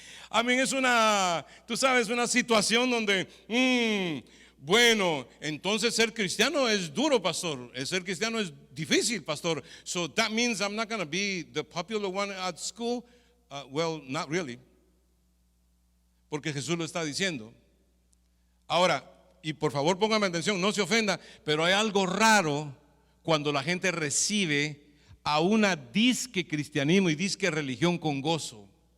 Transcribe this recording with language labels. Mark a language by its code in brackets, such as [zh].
[es] A mí es tú sabes, una situación donde, bueno, entonces ser cristiano es duro, pastor. Ser cristiano es difícil, pastor. [en] So that means I'm not going to be the popular one at school. Well, not really. [es] Porque Jesús lo está diciendo. Ahora, y por favor póngame atención, no se ofenda, pero hay algo raro cuando la gente recibe a una disque cristianismo y disque religión con gozo.